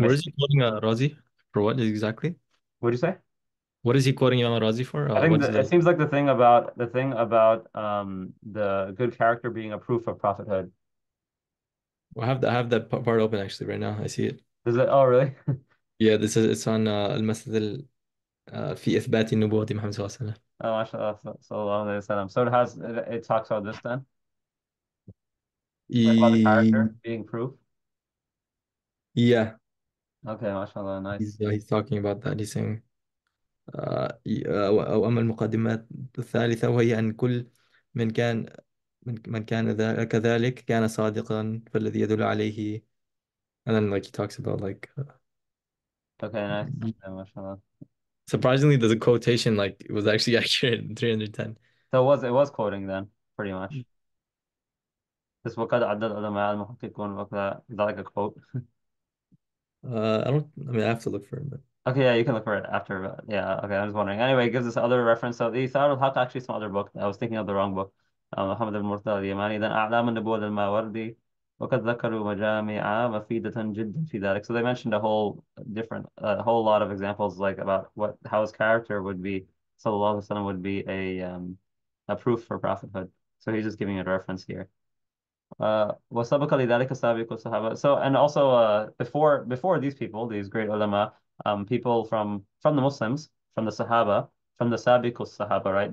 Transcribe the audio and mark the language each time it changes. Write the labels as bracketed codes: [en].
[en] What is mixing. he quoting Razi for? What exactly? What'd you say? What is he quoting Imam Razi for? I think What is that it the? seems like the thing about the good character being a proof of prophethood. I have that part open actually right now. I see it. Does it? Oh, really? Yeah, this is it's on [ar] المثل في إثبات نبوة محمد صلى الله عليه وسلم. [en] Oh, mashallah, sallallahu alayhi wa sallam. So it talks about this then, like about the character E- being proof. Yeah, Okay, mashallah, nice. he's talking about that. He's saying [ar] أو أما المقدمات الثالثة وهي أن كل من كان كذلك كان صادقا فالذي يدل عليه [en] And then like he talks about Okay, nice. Yeah, mashallah. surprisingly there's a quotation like it was actually accurate in 310. So it was quoting then, pretty much. [ar] This وقد عدد العلماء المحققون وكذا. [en] Is that like a quote? I don't. I mean, I have to look for it, but Okay, yeah, you can look for it after. But yeah, okay, I was wondering. Anyway, it gives us other reference. So the Ithar al-Haq actually some other book. I was thinking of the wrong book. [ar] محمد بن مرتضى اليماني. Then أعلام النبوة للماوردي. وقد ذكروا مجامع مفيدة جدا في ذلك. [en] So they mentioned a whole lot of examples like about how his character would be, sallallahu alaihi wasallam would be a proof for prophethood. So he's just giving a reference here. [ar] وسبق لذلك سابق الصحابة. [en] So and also before these people, these great ulama, people from the Muslims, from the Sahaba, from the Sabiq Sahaba, right?